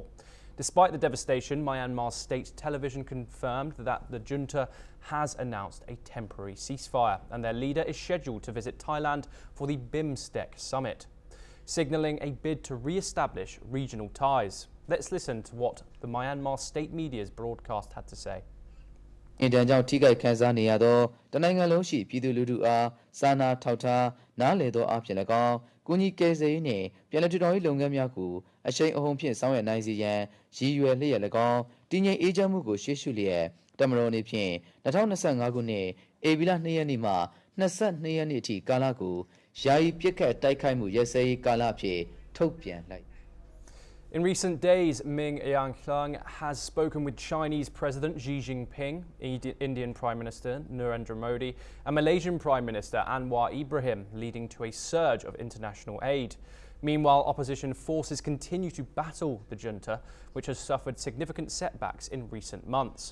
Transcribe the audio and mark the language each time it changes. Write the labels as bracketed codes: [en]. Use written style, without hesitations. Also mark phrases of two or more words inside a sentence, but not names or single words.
[en] Despite the devastation, Myanmar's state television confirmed that the junta has announced a temporary ceasefire and their leader is scheduled to visit Thailand for the BIMSTEC summit, signalling a bid to re-establish regional ties. Let's listen to what the Myanmar state media's broadcast had to say. [my] အင်တန်ကြောင့်ထိခိုက်ခံစားနေရသောတနိုင်ငံလုံးရှိပြည်သူလူထုအားစာနာထောက်ထားနားလည်သောအဖြစ်၎င်းကုညီကယ်ဆယ်ရေးနှင့်ပြည်내ထူထောင်ရေးလုပ်ငန်းများကိုအရှိန်အဟုန်ဖြင့်ဆောင်ရွက်နိုင်စေရန်ရည်ရွယ်လျက်၎င်းတည်ငြိမ်အေးချမ်းမှုကိုရှေ့ရှုလျက်တမတော်အနေဖြင့်2025ခုနှစ်ဧပြီလ2ရက်နေ့မှ22ရက်နေ့အထိကာလကိုယာယီပြစ်ခတ်တိုက်ခိုက်မှုရပ်စဲရေးကာလအဖြစ်ထုတ်ပြန်လိုက် [en] In recent days, Min Aung Hlaing has spoken with Chinese President Xi Jinping, Indian Prime Minister Narendra Modi, and Malaysian Prime Minister Anwar Ibrahim, leading to a surge of international aid. Meanwhile, opposition forces continue to battle the junta, which has suffered significant setbacks in recent months.